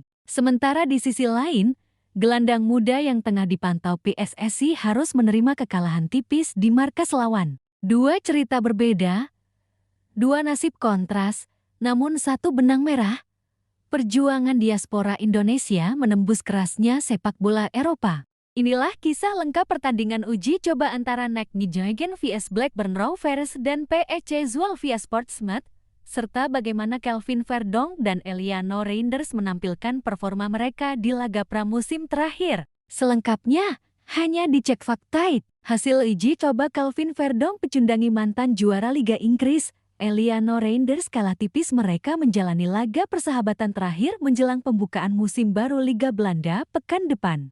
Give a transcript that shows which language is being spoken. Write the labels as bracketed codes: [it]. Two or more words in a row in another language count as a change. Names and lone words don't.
[id] Sementara di sisi lain, gelandang muda yang tengah dipantau PSSI harus menerima kekalahan tipis di markas lawan. Dua cerita berbeda, dua nasib kontras, namun satu benang merah. Perjuangan diaspora Indonesia menembus kerasnya sepak bola Eropa. Inilah kisah lengkap pertandingan uji coba antara NEC Nijmegen vs Blackburn Rovers dan PEC Zwolle vs Portsmouth, serta bagaimana Kelvin Verdonk dan Eliano Reinders menampilkan performa mereka di laga pramusim terakhir. Selengkapnya, hanya dicek Faktait. Hasil uji coba Kelvin Verdonk pecundangi mantan juara Liga Inggris, Eliano Reinders kalah tipis mereka menjalani laga persahabatan terakhir menjelang pembukaan musim baru Liga Belanda pekan depan.